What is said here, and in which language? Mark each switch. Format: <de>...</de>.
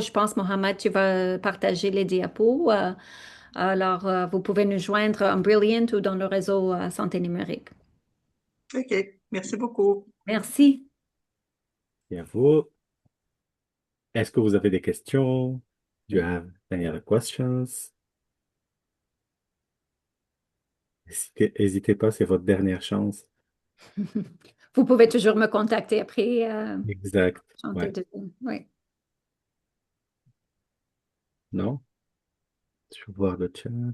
<fr>Je pense, Mohamed, tu vas partager les diapos. Alors, vous pouvez nous joindre en Brilliant ou dans le réseau santé numérique. OK. Merci beaucoup. Merci. Et à vous, est-ce que vous avez des questions?</fr> <en>Do you have any other questions?</en> <fr>N'hésitez pas, c'est votre dernière chance. Vous pouvez toujours me contacter après. Exact. Chanter Ouais. de... Oui. Non? Je vais voir le chat.</fr>